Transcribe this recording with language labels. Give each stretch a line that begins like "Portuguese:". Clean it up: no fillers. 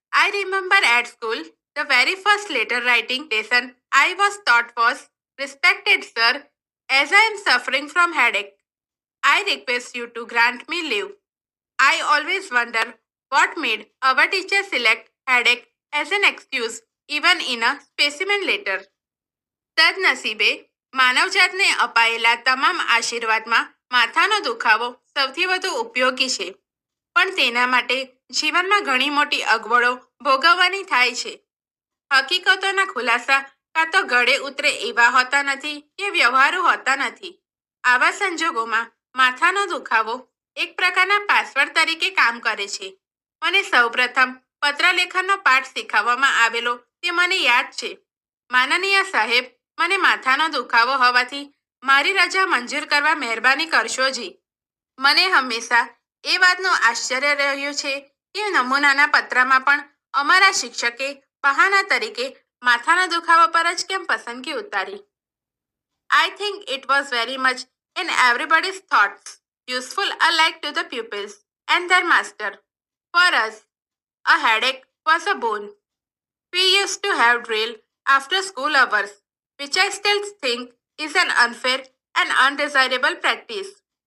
English: I remember at school, the very first letter writing lesson I was taught was, "Respected sir, as I am suffering from headache, I request you to grant me leave." I always wonder what made our teacher select headache as an excuse, even in a specimen letter.
Gujarati: સદનસીબે માનવજાતને અપાયેલા તમામ આશીર્વાદમાં માથાનો દુખાવો સૌથી વધુ ઉપયોગી છે, પણ તેના માટે જીવનમાં ઘણી મોટી અગવડો ભોગવવાની થાય છે. હકીકતોના ખુલાસા કાં તો ગળે ઉતરે એવા હોતા નથી કે વ્યવહારુ હોતા નથી. આવા સંજોગોમાં માથાનો દુખાવો એક પ્રકારના પાસવર્ડ તરીકે કામ કરે છે. મને સૌપ્રથમ પત્રલેખનનો પાઠ શીખવવામાં આવેલો તે મને યાદ છે. માનનીય સાહેબ, મને માથાનો દુખાવો હોવાથી મારી રજા મંજૂર કરવા મહેરબાની કરશો જી. મને હંમેશા એ વાતનું આશ્ચર્ય રહ્યું છે કે નમૂનાના પત્રમાં પણ અમારા શિક્ષકે બહાના તરીકે માથાના દુખાવા પર જ કેમ પસંદગી ઉતારી.
English: I think it was very much in everybody's thoughts, useful alike to the pupils and their master. For us, a headache was a boon. We used to have drill after school hours, which I still think is an unfair and undesirable practice.